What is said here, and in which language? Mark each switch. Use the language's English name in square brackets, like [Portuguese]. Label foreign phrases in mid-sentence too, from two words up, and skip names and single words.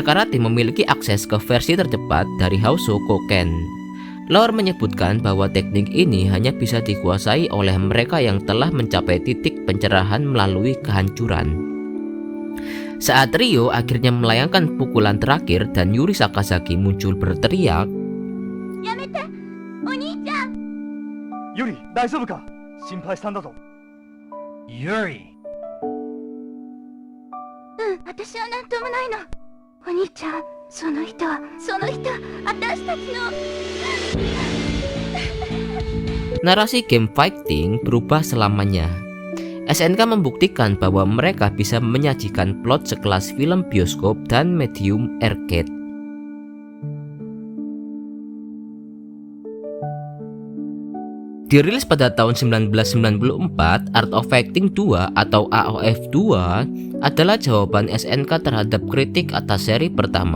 [Indonesian] Karate memiliki akses ke versi tercepat dari Housokoken. Lore menyebutkan bahwa teknik ini hanya bisa dikuasai oleh mereka yang telah mencapai titik pencerahan melalui kehancuran. Saat Ryo akhirnya melayangkan pukulan terakhir dan Yuri Sakazaki muncul berteriak, [Japanese] "やめて、お兄ちゃん!" Yuri, 大丈夫か? 心配したんだぞ。Yuri。私は何ともないの。お兄ちゃん、その人、私たちの。 [Indonesian] Narasi [English] game fighting [Indonesian] berubah selamanya. SNK membuktikan bahwa mereka bisa menyajikan plot sekelas film bioskop dan medium arcade. Dirilis pada tahun 1994, Art of Fighting 2 atau AOF 2 adalah jawaban SNK terhadap kritik atas seri pertama.